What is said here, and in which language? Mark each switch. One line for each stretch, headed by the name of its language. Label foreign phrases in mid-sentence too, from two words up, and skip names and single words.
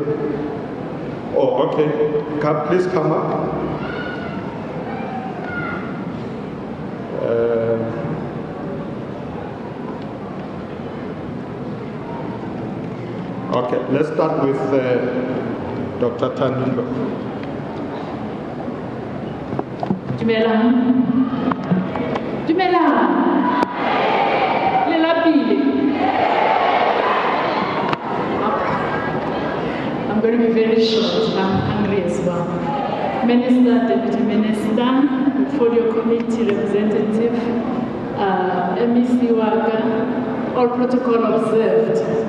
English: Oh, okay. Please come up. Okay, let's start with Dr. Tandindlovu.
Southern Sotho: Dumelang. Le lapile.
English: I'm going to be very short. I'm hungry as well. Minister, Deputy Minister, Portfolio Committee Representative, MEC Waka, all protocol observed.